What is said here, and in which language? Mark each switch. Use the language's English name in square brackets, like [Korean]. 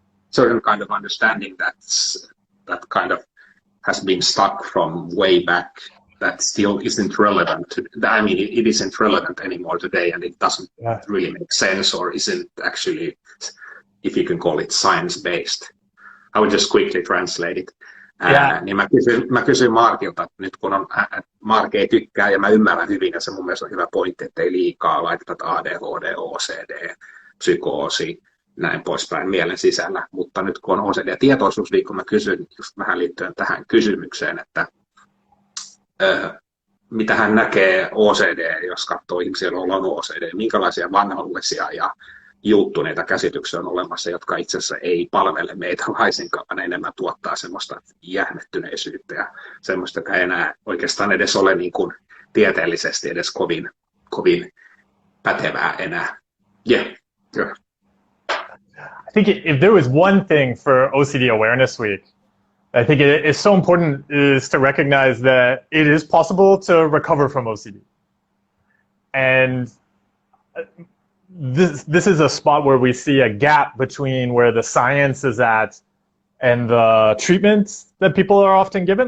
[English] certain kind of understanding that kind of has been stuck from way back, that still isn't relevant I mean, it isn't relevant anymore today, and it doesn't really make sense, or isn't actually, if you can call it, science-based. I would just quickly translate it. [Finnish] Niin mä kysyin Markilta, että nyt kun Mark ei tykkää, ja mä ymmärrän hyvin, ja se mun mielestä on hyvä pointti, että ei liikaa laiteta ADHD, OCD, psykoosi, näin poispäin mielen sisällä. Mutta nyt kun on OCD-tietoisuusviikko, mä kysyn just vähän liittyen tähän kysymykseen, että mitä hän näkee OCD, jos katsoo ihmisiä, joilla on OCD, minkälaisia vanhollisia ja juuttuneita käsityksiä on olemassa, jotka itse asiassa ei palvele meitä laisinkaan, enemmän tuottaa semmoista jähmettyneisyyttä ja semmoista, joka ei enää oikeastaan edes ole niin kuin tieteellisesti edes kovin pätevää enää. [English] Sure. I think if there was one thing for OCD Awareness Week, I think it is so important is to recognize that it is possible to recover from OCD. And this is a spot where we see a gap between where the science is at and the treatments that people are often given.